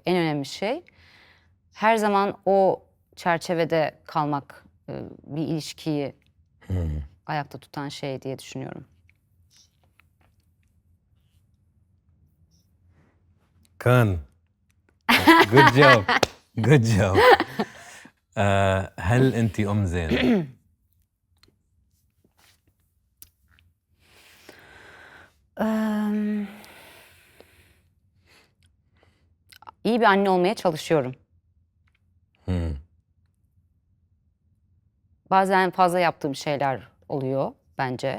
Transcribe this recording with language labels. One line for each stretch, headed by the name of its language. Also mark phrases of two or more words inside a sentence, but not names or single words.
Turkish: En önemli şey her zaman o çerçevede kalmak bir ilişkiyi ayakta tutan şey diye düşünüyorum.
English: كان Good job. Good job.
Arabic: هل أنت أم زينة؟
Turkish: İyi bir anne olmaya çalışıyorum. Bazen fazla yaptığım şeyler oluyor bence.